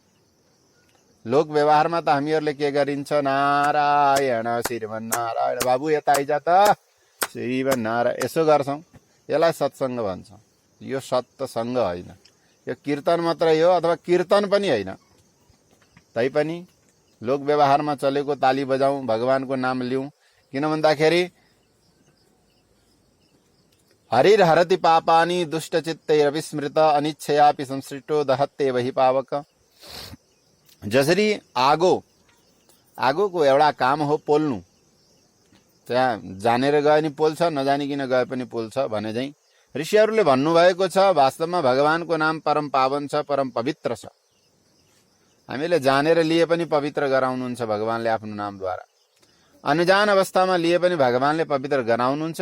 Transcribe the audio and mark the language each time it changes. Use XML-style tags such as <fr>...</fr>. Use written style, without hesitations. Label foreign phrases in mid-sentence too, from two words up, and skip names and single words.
<ne>लोक व्यवहारमा त हामीहरूले के गरिन्छ नारायण श्रीमन नारायण बाबु यता आइजा त श्रीमन नारायण यसो गर्छौं। यसलाई सत्संग भन्छौं। यो सत्संग होइन। यो कीर्तन मात्रै हो अथवा कीर्तन पनि होइन। तैपनि लोक व्यवहारमा चलेको ताली बजाउँ भगवानको नाम लिउँ किन भन्दाखेरि</ne> <sa>हरिर्हरति पापानि दुष्टचित्तैरविस्मृत अनिच्छयापि संसृष्टो दहत्ते वही पावक।</sa> <ne>जसरी आगो आगोको एउटा काम हो पोल्नु। त्यहाँ जानेर गए नि पोल्छ, नजानिकन गए पनि पोल्छ भने चाहिँ ऋषिहरूले भन्नुभएको छ। वास्तवमा भगवानको नाम परम पावन छ, परम पवित्र छ। हामीले जानेर लिए पनि पवित्र गराउनुहुन्छ भगवानले आफ्नो नामद्वारा, अनजान अवस्थामा लिए पनि भगवानले पवित्र गराउनुहुन्छ।</ne>